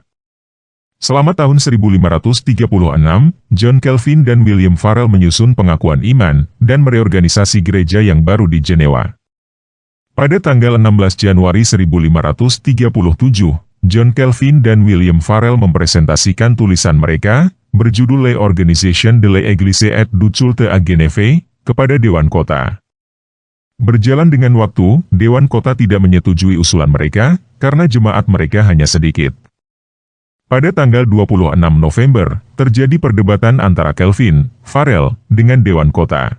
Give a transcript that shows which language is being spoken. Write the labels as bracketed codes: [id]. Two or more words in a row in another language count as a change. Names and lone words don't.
[id] Selama tahun 1536, John Calvin dan William Farel menyusun pengakuan iman dan mereorganisasi gereja yang baru di Jenewa. Pada tanggal 16 Januari 1537, John Calvin dan William Farel mempresentasikan tulisan mereka, berjudul Les Organisations de l'Église et du Culte à Genève, kepada Dewan Kota. Berjalan dengan waktu, Dewan Kota tidak menyetujui usulan mereka, karena jemaat mereka hanya sedikit. Pada tanggal 26 November, terjadi perdebatan antara Calvin, Farel, dengan Dewan Kota.